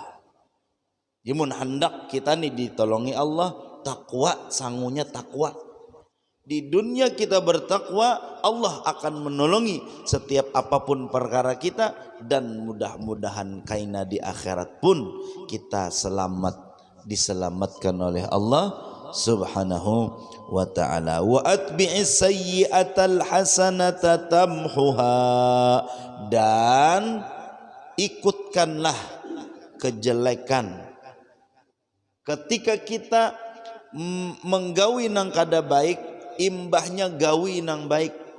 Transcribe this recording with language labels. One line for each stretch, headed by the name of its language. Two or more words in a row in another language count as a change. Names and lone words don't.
Banjar: Jimun hendak kita nih ditolongi Allah, takwa, sangunya takwa. Di dunia kita bertakwa, Allah akan menolongi setiap apapun perkara kita, dan mudah-mudahan kaina di akhirat pun kita diselamatkan oleh Allah
Arabic: سبحانه وتعالى. وأتبع السيئة الحسنة تمحها,
Banjar: dan ikutkanlah kejelekan ketika kita menggawi nang kada baik, imbahnya gawi nang baik.